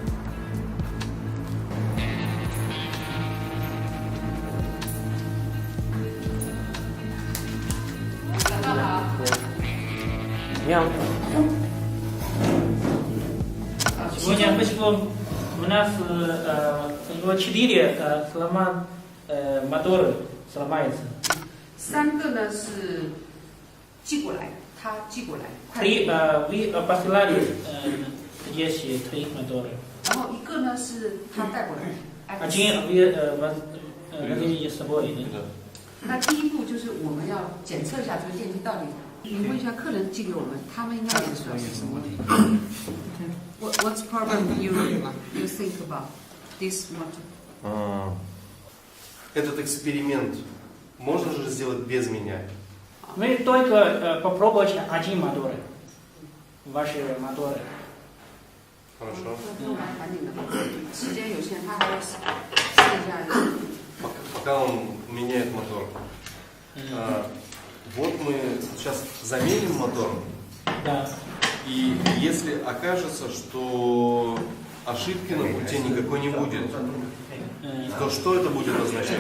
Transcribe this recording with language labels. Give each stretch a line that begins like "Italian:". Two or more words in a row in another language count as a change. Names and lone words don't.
Russian: Сегодня вышло у нас 4 моторы сломаются.
Chinese: 3 个呢是寄过来，他寄过来，快
Russian: 3 вы послали здесь 3 мотора.
Chinese: 然后1个呢是他带过来。
Russian: Один вы возили с собой.
Chinese: 那第一步就是我们要检测一下这个电机到底。你问一下客人寄给我们，他们应该也是什么问题 ？
English: What's problem you think about this motor?
Russian: Этот эксперимент можно же сделать без меня? Мы только попробовали один мотор. Ваши моторы. Хорошо.
Chinese: 时间有限，他还要试一下。
Russian: Пока он меняет мотор. Вот мы сейчас заменим мотор. Да. И если окажется, что ошибки на пути никакой не будет, то что это будет означать?